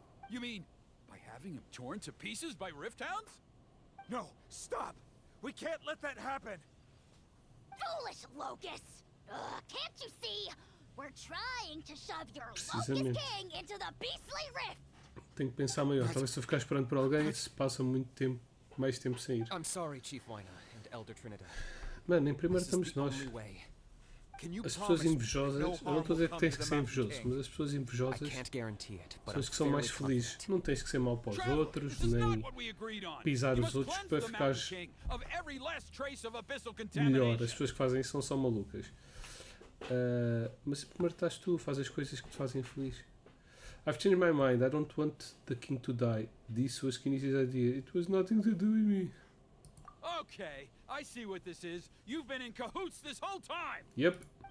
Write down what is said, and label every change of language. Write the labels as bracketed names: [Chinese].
[English] You mean by having him torn to pieces by rift hounds? No, stop! We can't let that happen! Foolish locusts! Can't you see? We're trying to shove your Locust [Portuguese] Precisamente. [English] King into the beastly rift! [Portuguese] Tenho que pensar maior. Talvez se eu ficar esperando por alguém, se passa muito tempo, mais tempo sem ir. [English] I'm sorry, Chief Wina and Elder Trinidad. [Portuguese] Mano, em primeiro estamos nós. As pessoas invejosas, eu não estou a dizer que tens que ser invejoso, mas as pessoas invejosas, pessoas que são mais felizes, não tens que ser mau para os outros, nem pisar os outros para ficares melhor. As pessoas que fazem isso são malucas. Mas primeiro estás tu, faz as coisas que te fazem feliz. [English] I've changed my mind. I don't want the king to die. This was Kinish's idea. It was nothing to do with me. Okay, I see what this is. You've been in cahoots this whole time! Yep.